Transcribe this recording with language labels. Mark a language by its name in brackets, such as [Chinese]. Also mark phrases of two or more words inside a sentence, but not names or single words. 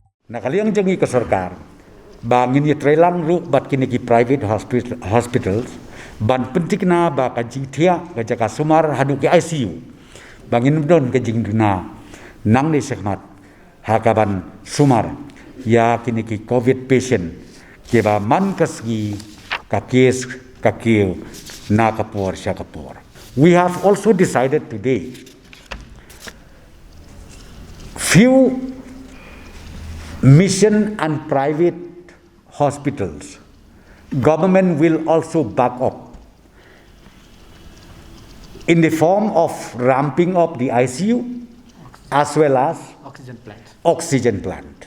[Khasi] nakaliang jangi ke sarkar bangin ye trelang ru bat kini ki [English] private hospitals [Khasi] ban penting na ba ka jingthia ka jaka sumar hadu ki ICU bangin don ke jingduna nang ni sekmat hakaban sumar ya kini ki [English] covid patient [Khasi] ke ba man kasgi ka case ka kiu na kapor sya kapor. [English] We have also decided today few mission and private hospitals government will also back up in the form of ramping up the ICU as well as oxygen plant.